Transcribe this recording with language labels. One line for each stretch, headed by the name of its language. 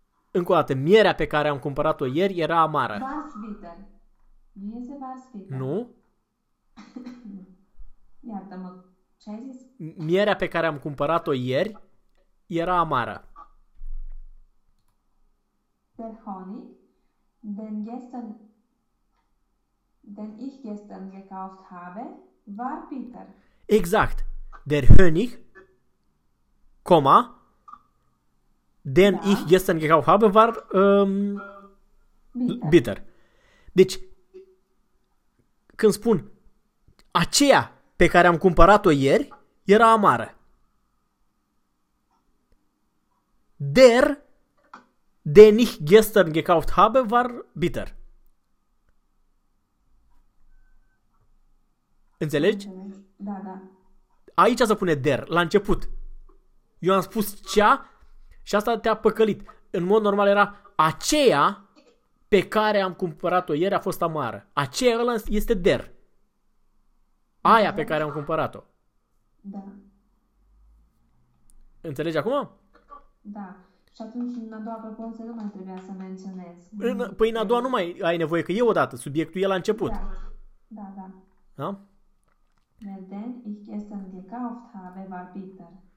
Romanian: Încă o dată. Mierea pe care am cumpărat-o ieri era amară.
German: Was bitter?
Romanian: Nu este
German: was bitter?
Romanian: Nu? Iartă-mă, ce ai zis? Mierea pe care am cumpărat-o ieri era amară.
German: Der Honig, den ich gestern gekauft habe, war bitter. Exact. Der Honig, comma, den ich
Romanian: Da.
German: gestern gekauft habe, war Bitter. bitter.
Romanian: Deci, când spun aceea pe care am cumpărat-o ieri, era amară.
German: Den ich gestern gekauft habe, war bitter.
Romanian: Am Înțelegi? înțeles. Da. Aici se pune der, la început. Eu am spus cea și asta te-a păcălit. În mod normal era aceea pe care am cumpărat-o ieri a fost amară. Aceea ăla este der. Aia pe care Înțeles. am cumpărat-o. Da. Înțelegi acum? Da. Și atunci, în a doua propoziție, nu mai trebuia să menționez. Păi în a doua nu Trebuie. mai ai nevoie, că e odată, subiectul e la început. Da. Da?
German: Denn ich gestern gekauft habe, war bitter.